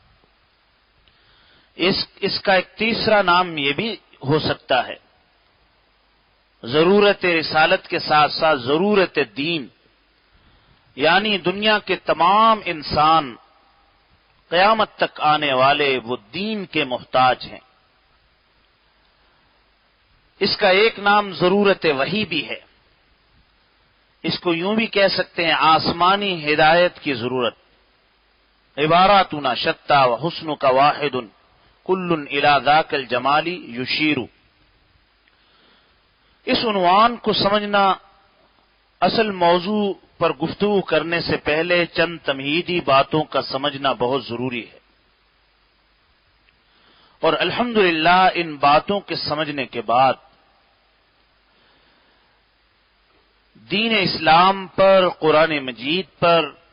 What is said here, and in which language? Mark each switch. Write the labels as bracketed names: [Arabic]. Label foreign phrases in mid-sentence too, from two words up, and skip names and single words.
[Urdu] اس کا ایک تیسرا نام یہ بھی ہو سکتا ہے، ضرورت رسالت کے ساتھ ساتھ ضرورت دین، یعنی دنیا کے تمام انسان قیامت تک آنے والے وہ دین کے محتاج ہیں. اس کا ایک نام ضرورت وحی بھی ہے. اس کو یوں بھی کہہ سکتے ہیں آسمانی ہدایت کی ضرورت. [Arabic] عباراتنا شتیٰ و حسنک واحد کل الی ذاک الجمال یشیر. [Urdu] اس عنوان کو سمجھنا، اصل موضوع پر گفتگو کرنے سے پہلے چند تمہیدی باتوں کا سمجھنا بہت ضروری ہے، اور الحمدللہ ان باتوں کے سمجھنے کے بعد دین اسلام پر، قرآن مجید پر،